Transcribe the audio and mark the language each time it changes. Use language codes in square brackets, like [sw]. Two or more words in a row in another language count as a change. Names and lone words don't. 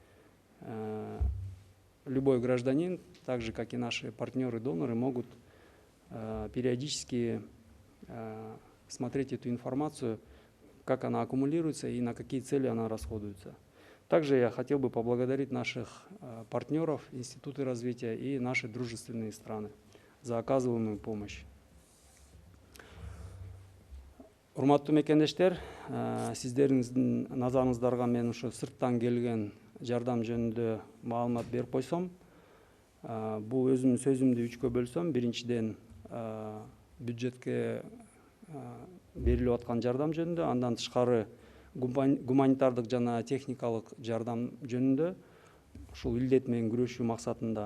[ru] Любой гражданин, так же как и наши партнеры-доноры, могут периодически смотреть эту информацию, как она аккумулируется и на какие цели она расходуется. Также я хотел бы поблагодарить наших партнеров, институты развития и наши дружественные страны. за оказываемую помощь. [ky] Урматтуу мекендештер, сиздеріңіздің назарыңыздарга мен ушу сырттан келген жардам жөнүндө маалымат берип койсом. Бул өзүмдүн сөзүмдү үчкө бөлсөм, биринчиден бюджетке берилип аткан жардам жөнүндө, андан тышкары гуманитардык жана техникалык жардам жөнүндө, ушул илдет менен күрөшүү максатында.